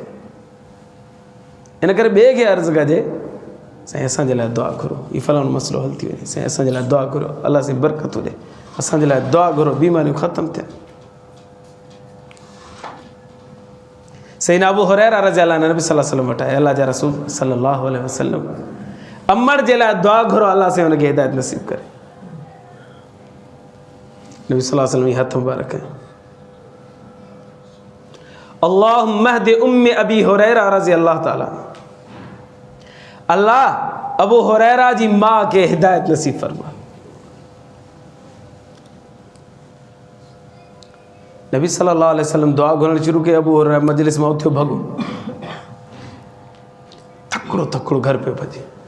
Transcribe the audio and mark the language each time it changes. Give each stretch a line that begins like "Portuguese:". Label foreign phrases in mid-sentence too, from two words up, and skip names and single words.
Sindhi: इन करे ॿिए खे अर्ज़ु कजे, साईं असांजे लाइ दुआ घुरो, हीउ फलाणो मसइलो हल थी वञे, साईं असांजे लाइ दुआ घुरो, अलाह साईं बरकत हुजे, असांजे लाइ दुआ घुरो, बीमारियूं ख़तमु थियनि। सैयदना अबू हुरैरा
Arabic: رضي الله عنه
Sindhi: नबी
Arabic: صلى الله عليه وسلم
Sindhi: वटि आया, अल्लाह जा रसूल
Arabic: صلى الله عليه وسلم,
Sindhi: अमड़ जे लाइ दुआ घुरो, अल्लाह से हुनखे हिदायत नसीब करे। नबी
Arabic: صلى الله عليه وسلم
Sindhi: जी हथ मुबारक है,
Arabic: اللهم اهد أم أبي هريرة رضي الله تعالى,
Sindhi: अल्लाह अबू हुरैरा जी मां खे हिदायत नसीब फरमा। नबी
Arabic: صلى الله عليه وسلم
Sindhi: दुआ घुरणु शुरू कई, अबू हुरैरा मजलिस में उथियो भॻो, थकिड़ो थकिड़ो घर पियो भॼे।